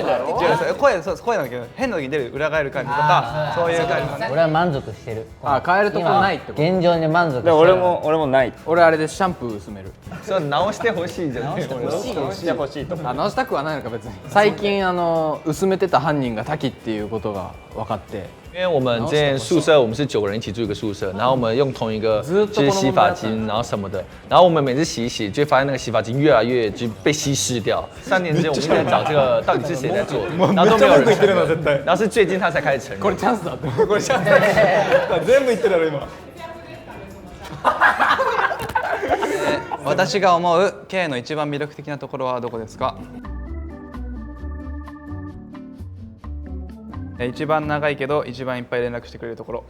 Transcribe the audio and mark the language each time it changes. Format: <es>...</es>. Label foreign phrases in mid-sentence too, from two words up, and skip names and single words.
<ja>声なんだけど変な時に出る裏返る感じとかそういう感じ。俺は満足してる。変えるとこないってこと？現状に満足してでる。俺もない。俺あれでシャンプー薄める。それ直してほしいじゃない。してほしいと。直したくはないのか別に。最近薄めてた犯人が滝っていうことが分かって。</ja> <zh>因为我们之前宿舍我们是9个人一起住一个宿舍，然后我们用同一个就是洗发精，然后什么的，然后我们每次洗一洗，就会发现那个洗发精越来越就被稀释掉。3年前我们一直在找这个到底是谁在做，然后都没有人承认，然后是最近他才开始承认。</zh> <ja>これチャンスだって。これチャンスだ。全部言ってるやろ今。私が思う K の一番魅力的なところはどこですか？一番長いけど一番いっぱい連絡してくれるところ。</ja>